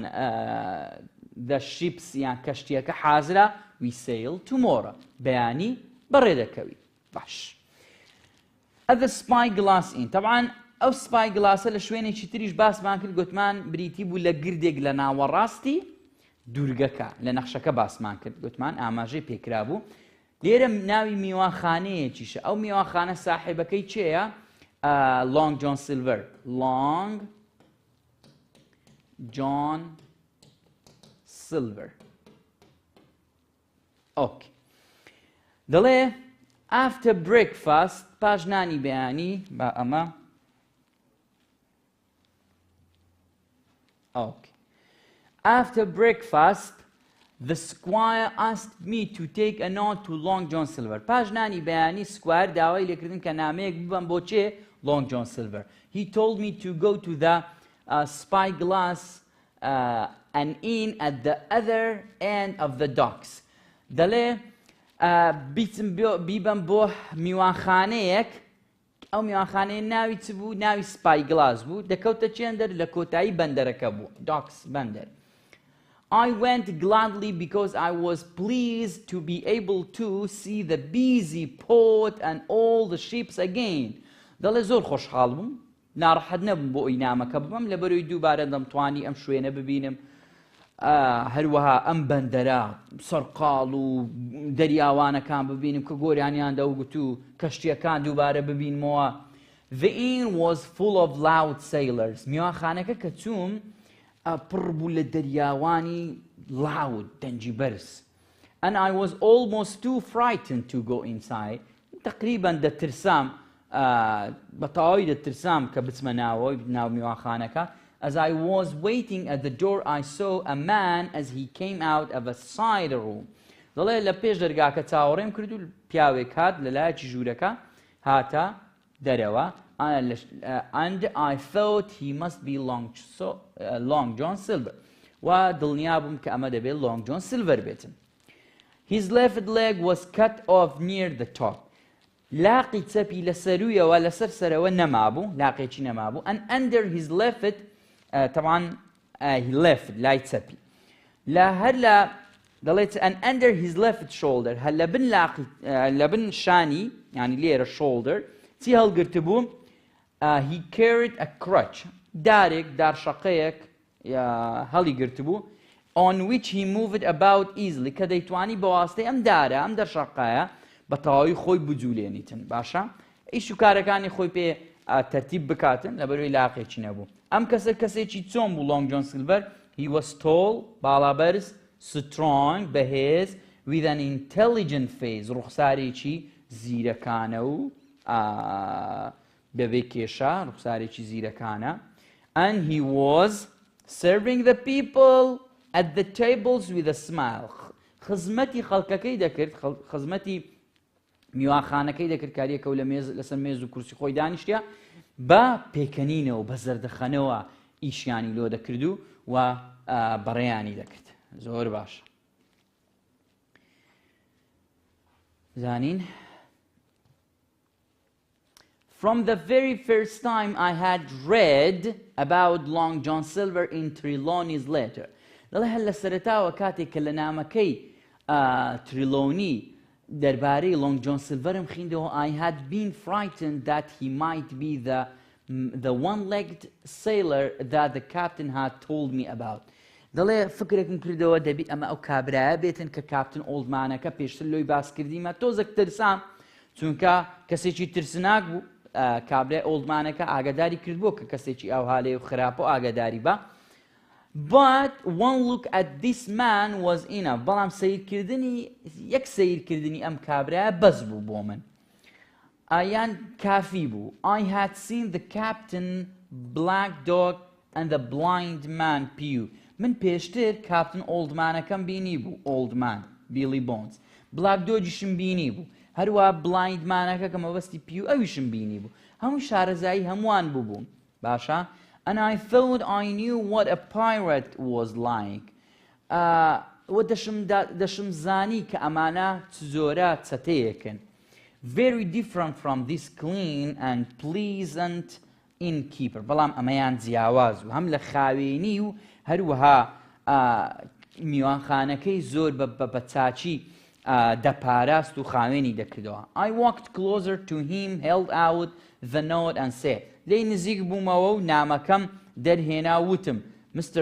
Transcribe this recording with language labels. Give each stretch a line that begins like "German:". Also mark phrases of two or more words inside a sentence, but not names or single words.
English: the ships
Central Kurdish: یان کەشتیەکە حازرە
English: we sail tomorrow
Central Kurdish: بەیانی بەڕێ دەکەوی باش
English: at the spyglass
Central Kurdish: inn طبعا ئەو سپای گلاسە لە شوێنێکی تریش باسمان کرد گوتمان بریتی بوو لە گردێک لە ناوەڕاستی دوورگەکە لە نەخشەکە باسمان کرد گوتمان ئاماژەی پێکرا بوو لێرە ناوی میوانخانەیەکیشە ئەو میوانخانە ساحێبەکەی چێیە Long John Silver Long John Silver okay دەڵێ
English: after breakfast
Central Kurdish: پاژنانی بەیانی با ئەمە Okay.
English: After breakfast, the squire asked me to take a note to Long John Silver.
Central Kurdish: پاژنانی بەیانی سکوار داوای لێکردن کە نامەیەک ببەم بۆ چێ Long John Silver.
English: He told me to go to the spyglass an inn at the other end of the docks.
Central Kurdish: دەڵێ بیبەم بۆ میوانخانەیەک ئەو میوانخانەیە ناوی چ بوو ناوی سپای گلاس بوو دەکەوتە چێندەر لە کۆتایی بەندەرەکە بوو داکس بەندەر
English: I went gladly because I was pleased to be able to see the busy port and all the ships again
Central Kurdish: دەڵێ زۆر خۆشحاڵ بووم ناڕەحەت نەبووم بۆ ئەوی نامەکە ببەم لەبەرەوەی دووبارە دەمتوانی ئەم شوێنە ببینم هەروەها ئەم بەندەرە سەرقاڵ و دەریاوانەکان ببینم کە گۆریانیان دەوگوت و کەشتیەکان دووبارە ببینمەوە
English: The inn was full of loud sailors
Central Kurdish: میوانخانەکە کە چووم پڕ بوو لە دەریاوانی loud دەنجی بەرز
English: And I was almost too frightened to go inside
Central Kurdish: تقریبا دەترسام بەتەواوی دەترسام کە بچمە ناو میوانخانەکە
English: As I was waiting at the door, I saw a man as he came out of a side room.
Central Kurdish: دەڵێ لە پێش دەرگاکە چاوەڕێم کرد و پیاوێک هات لە لایەکی ژوورەکە هاتە دەرەوە
English: and I thought he must be Long John Silver.
Central Kurdish: و دڵنیا بووم کە ئەمە دەبێت Long John Silver بێتم.
English: His left leg was cut off near the top.
Central Kurdish: لاقی چەپی لە سەرویەوە لەسەر سەرەوە نەمابوو لاقێکی نەمابوو
English: and under his left
Central Kurdish: طبعا
English: he left
Central Kurdish: لای چەپی لە هەر لە دەڵێت
English: and under his left shoulder
Central Kurdish: هەر لە بن لاقی لە بن شانی یعنی لێرە shoulder چی هەڵگرتبوو
English: he carried a
Central Kurdish: crutch دارێک دارشەقەیەک هەڵی گرتبوو
English: on which he moved about easily
Central Kurdish: کە دەیتوانی بە واستەی ئەم دارە ئەم دەرشەقەیە بە تەواوی خۆی بجوولێنیتن باشە ئیش و کارەکانی خۆی پێ تەرتیب بکاتن لەبەرەوەی لاقێکی نەبوو ئەم کەسێکی چۆن بوو Long John Silver
English: he was tall
Central Kurdish: باڵابەرز strong بەهێز
English: with an intelligent face
Central Kurdish: ڕوخسارێکی زیرەکانە و بەبێ کێشە ڕوخسارێکی زیرەکانە
English: and he was serving the people at the tables with a smile
Central Kurdish: خزمەتی خەڵکەکەی دەکرد خزمەتی میوانخانەکەی دەکرد کاریەکە و لەسەر مێز و کورسی خۆی دانیشتە بە پێکەنینەوە بە زەردەخەنەوە ئیشیانی لۆ دەکرد و بەڕێیانی دەکرد زۆر باشە
English: زانین From the very first time I had read about Long John Silver in Trelawney's letter
Central Kurdish: دەڵێ هەر لە سەرەتاوە کاتێک کە لە نامەکەی تریلۆنی دەربارەی Long John Silverم خوێندەوە
English: I had been frightened that he might be the one-legged sailor that the captain had told me about.
Central Kurdish: دەڵێ فکرێکم کردەوە دەبی ئەمە ئەو کابرایە بێتن کە کاپتن ئۆڵدمانەکە پێشتر لۆی باس کردیمە تۆزێک ترسام چونکە کەسێکی ترسناک بوو کابرای ئۆڵدمانەکە ئاگاداری کردبوو کە کەسێکی ئەوهالێ و خراپە و ئاگاداری بە.
English: But one look at this man was enough.
Central Kurdish: بەڵام یەک سەیرکردنی ئەم کابرایە بەس بوو بۆ من. یان کافی بوو.
English: I had seen the captain, black dog and the blind man pew.
Central Kurdish: من پێشتر کاپتن ئۆڵدمانەکەم بینی بوو.
English: Old man, Billy Bones. Black dogیشم
Central Kurdish: بینی بوو. هەروە بلایندمانەکە کە مەبەستی پیو ئەویشم بینی بوو. هەموو شارەزایی هەمووان بووبوون. باشە؟
English: And I thought I knew what a pirate was like.
Central Kurdish: دەشم زانی کە ئەمانە زۆرە چەتەیەکن.
English: Very different from this clean and pleasant innkeeper.
Central Kurdish: بەڵام ئەمەیان جیاواز و هەم لە خاوێنی و هەروەها میوانخانەکەی زۆر بە چاچی دەپاراست و خاوێنی دەکردەوە.
English: I walked closer to him, held out the note and said.
Central Kurdish: لێی نزیک بوومەوە و نامەکەم دەرهێنا وتم Mr.